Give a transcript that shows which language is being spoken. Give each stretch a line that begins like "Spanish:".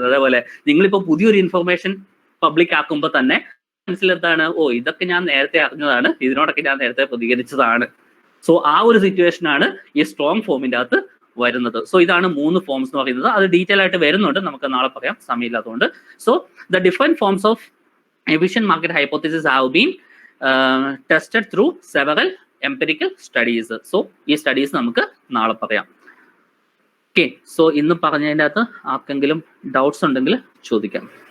Malayalam: അതേപോലെ നിങ്ങളിപ്പോ പുതിയൊരു ഇൻഫർമേഷൻ പബ്ലിക് ആക്കുമ്പോൾ തന്നെ മനസ്സിലെന്താണ്, ഇതൊക്കെ ഞാൻ നേരത്തെ അറിഞ്ഞതാണ്, ഇതിനോടൊക്കെ ഞാൻ നേരത്തെ പ്രതികരിച്ചതാണ്. സോ ആ ഒരു സിറ്റുവേഷൻ ആണ് ഈ സ്ട്രോങ് ഫോമിന്റെ അകത്ത് വരുന്നത്. സോ ഇതാണ് 3 ഫോംസ് എന്ന് പറയുന്നത്. അത് ഡീറ്റെയിൽ ആയിട്ട് വരുന്നുണ്ട്, നമുക്ക് നാളെ പറയാം, സമയമില്ലാത്തതുകൊണ്ട്.
English: So the different forms of efficient market hypothesis have been tested through several empirical studies.
Malayalam: So ഈ സ്റ്റഡീസ് നമുക്ക് നാളെ പറയാം. ഓക്കെ, സോ ഇന്ന് പറഞ്ഞതിൻ്റെ അകത്ത് ആർക്കെങ്കിലും ഡൗട്ട്സ് ഉണ്ടെങ്കിൽ ചോദിക്കാം.